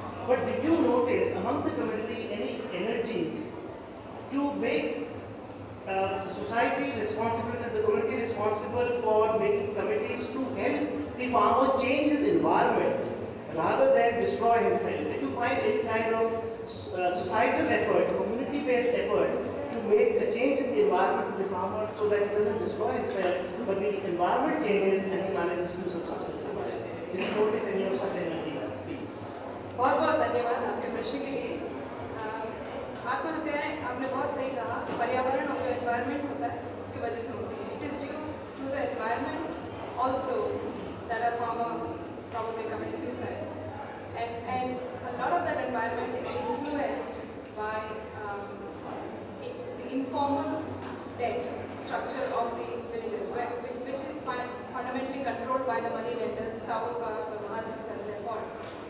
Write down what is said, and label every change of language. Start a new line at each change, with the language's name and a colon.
English: But did you notice among the community any energies to make the society responsible, the community responsible for making committees to help the farmer change his environment rather than destroy himself? Did you find any kind of societal effort, community-based effort to make a change in the environment of the farmer so that he doesn't destroy himself, but the environment changes and he manages to survive? Did you notice any of such energies, please?
Hindi: बहुत बहुत धन्यवाद आपके प्रश्न के लिए।
English: आत्महत्याएं आपने बहुत सही कहा, पर्यावरण और जो एनवायरनमेंट होता है उसकी वजह से होती है। It is due to the environment also that a farmer probably commits suicide, and a lot of that environment is influenced by the informal debt structure of the villages, which is fundamentally controlled by the money lenders, sahukars or mahajans as they are called.